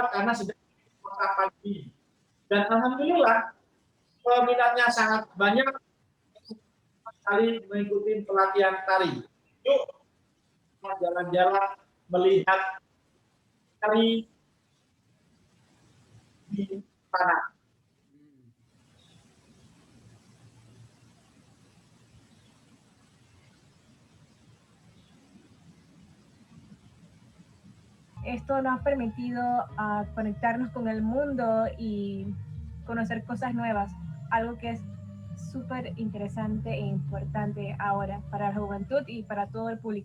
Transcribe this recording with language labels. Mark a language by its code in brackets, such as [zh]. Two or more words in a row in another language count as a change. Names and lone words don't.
[id] Karena sedang masa pagi. Dan alhamdulillah peminatnya sangat banyak sekali mengikuti pelatihan tari. Yuk jalan-jalan melihat tari di tanah. [es] Esto nos ha permitido conectarnos con el mundo y conocer cosas nuevas, algo que es súper interesante e importante ahora para la juventud y para todo el público.